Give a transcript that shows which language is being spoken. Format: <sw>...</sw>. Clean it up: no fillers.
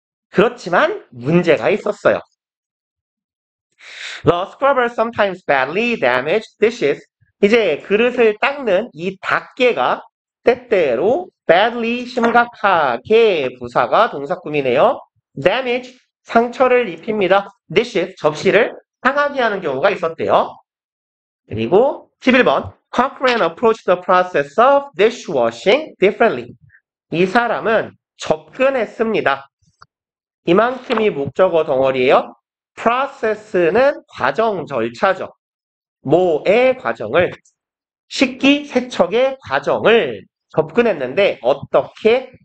<ko>그렇지만 문제가 있었어요.</ko> <en>The scrubber sometimes badly damaged dishes.</en> <ko>이제 그릇을 닦는 이 닦개가 때때로 badly 심각하게 부사가 동사구이네요. damage 상처를 입힙니다. dishes 접시를 상하게 하는 경우가 있었대요. 그리고 11번</ko> <en>Cochrane approached the process of dishwashing differently.</en> <ko>이 사람은 접근했습니다. 이만큼이 목적어 덩어리예요. process는 과정, 절차죠. 뭐의 과정을, 식기, 세척의 과정을 접근했는데 어떻게?</ko>